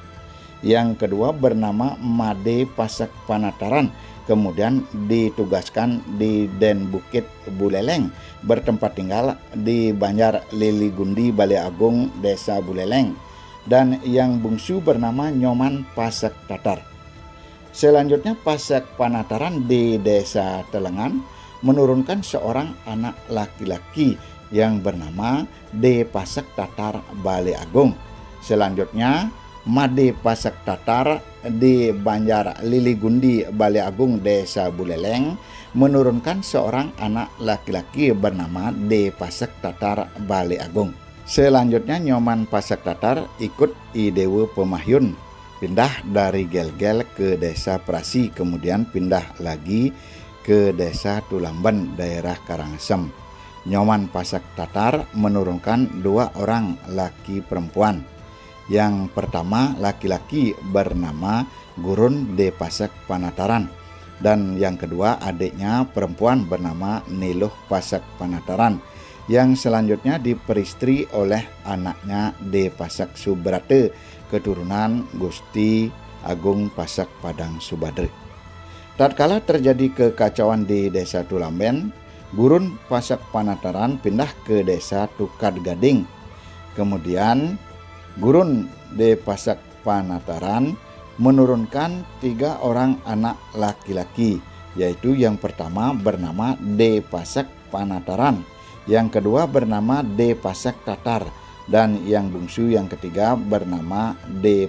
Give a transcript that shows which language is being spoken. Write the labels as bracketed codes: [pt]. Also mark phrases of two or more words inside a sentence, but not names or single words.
[id] Yang kedua bernama Made Pasak Panataran, kemudian ditugaskan di Den Bukit Buleleng, bertempat tinggal di Banjar Lili Gundi Balai Agung, Desa Buleleng, dan yang bungsu bernama Nyoman Pasak Tatar. Selanjutnya Pasak Panataran di Desa Telengan menurunkan seorang anak laki-laki yang bernama De Pasak Tatar Balai Agung. Selanjutnya Made Pasak Tatar di Banjar Lili Gundi Balai Agung, Desa Buleleng menurunkan seorang anak laki-laki bernama De Pasak Tatar Balai Agung. Selanjutnya Nyoman Pasak Tatar ikut Idewe Pemahyun, pindah dari Gelgel ke Desa Prasi, kemudian pindah lagi ke Desa Tulamben, daerah Karangsem. Nyoman Pasak Tatar menurunkan 2 orang laki perempuan. Yang pertama laki-laki bernama Gurun de Pasak Panataran. Dan yang kedua adiknya perempuan bernama Niluh Pasak Panataran, yang selanjutnya diperistri oleh anaknya D. Pasak Subrate, keturunan Gusti Agung Pasak Padang Subadri. Tatkala terjadi kekacauan di desa Tulamben, Gurun Pasak Panataran pindah ke desa Tukad Gading. Kemudian Gurun D. Pasak Panataran menurunkan 3 orang anak laki-laki, yaitu yang pertama bernama D. Pasak Panataran, yang kedua bernama D. Pasak Tatar, dan yang bungsu yang ketiga bernama D.